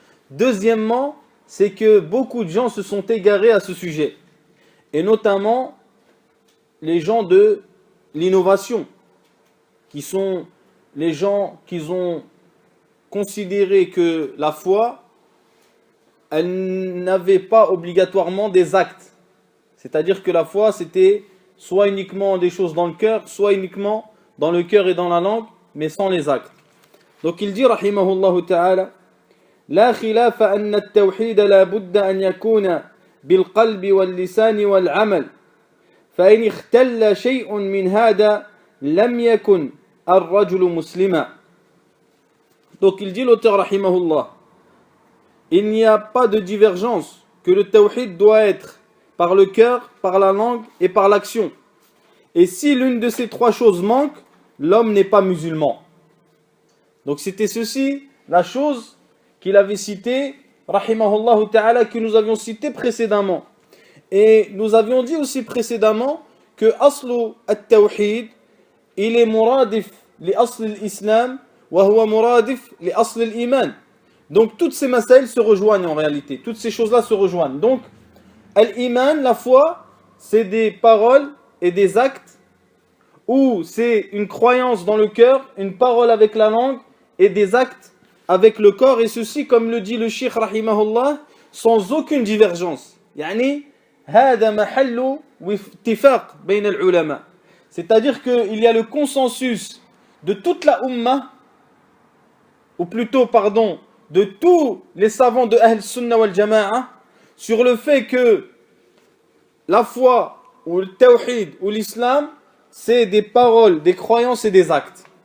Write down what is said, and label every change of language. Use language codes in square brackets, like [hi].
[fr] Deuxièmement, c'est que beaucoup de gens se sont égarés à ce sujet, et notamment les gens de l'innovation, qui sont les gens qui ont considéré que la foi, elle n'avait pas obligatoirement des actes. C'est-à-dire que la foi, c'était soit uniquement des choses dans le cœur, soit uniquement dans le cœur et dans la langue, mais sans les actes. Donc il dit, [ar] rahimahullah ta'ala, لا خلاف أن التوحيد لا بد أن يكون بالقلب واللسان والعمل فإن اختل شيء من هذا لم يكن الرجل مسلما. [fr] Donc il dit l'auteur rahimahullah, il n'y a pas de divergence que le tawhid doit être par le cœur, par la langue et par l'action. Et si l'une de ces trois choses manque, l'homme n'est pas musulman. Donc c'était ceci, la chose qu'il avait citée, rahimahullah ta'ala, que nous avions cité précédemment. Et nous avions dit aussi précédemment que aslu at-tawhid, il est [ar] muradif li asl al-islam wa huwa muradif li asl al-iman. [fr] Donc toutes ces masail se rejoignent en réalité, toutes ces choses-là se rejoignent. Donc al-iman, la foi, c'est des paroles et des actes, ou c'est une croyance dans le cœur, une parole avec la langue et des actes avec le corps, et ceci, comme le dit le Cheikh rahimahullah, sans aucune divergence. [ar] Yani هذا محل واتفاق بين العلماء. [fr] C'est-à-dire qu'il y a le consensus de toute la Ummah, ou plutôt, pardon, de tous les savants de Ahl Sunnah wal Jama'a, sur le fait que la foi, ou le tawhid, ou l'islam, c'est des paroles, des croyances et des actes.